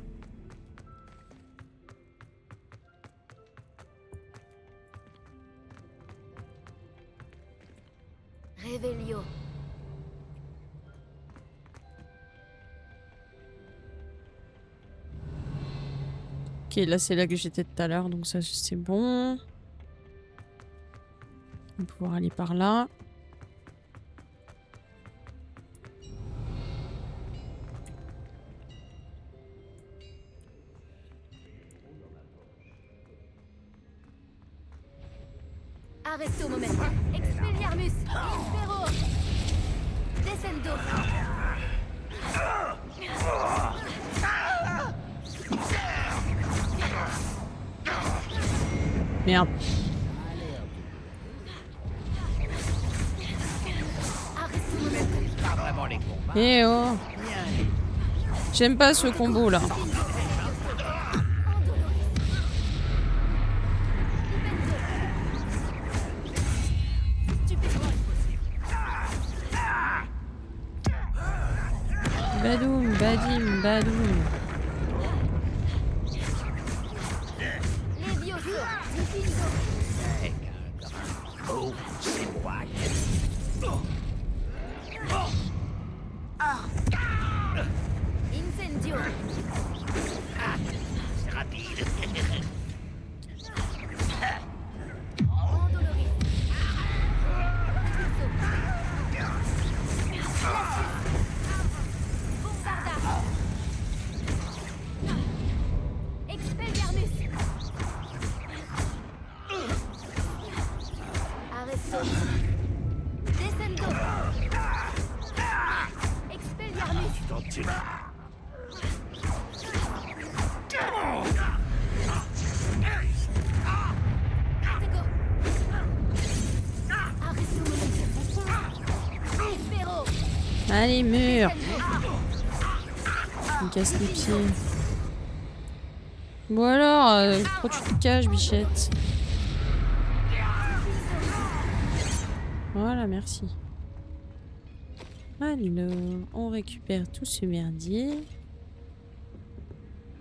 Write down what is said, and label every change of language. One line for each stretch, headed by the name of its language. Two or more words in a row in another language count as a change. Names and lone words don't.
French: Revelio. Ok, là, c'est là que j'étais tout à l'heure, donc ça, c'est bon. On va pouvoir aller par là. Arresto momentum. Expelliarmus. Infero. Descendo. Merde. Arresto momentum. Pas vraiment les combats. Eh oh. J'aime pas ce combo là. Badoum, badim, badoum. Levioso. Diffindo. Oh, c'est moi. Incendio. C'est rapide. Endoloris. Impulso. Bombarda. Expelliarmus. Arresto. Descendo. Expelliarmus. Artego. Arresto momentum. Infero. Allez, mur. Il me casse les pieds. Bon alors, pourquoi tu te caches, bichette? Voilà, merci. Alors, on récupère tout ce merdier.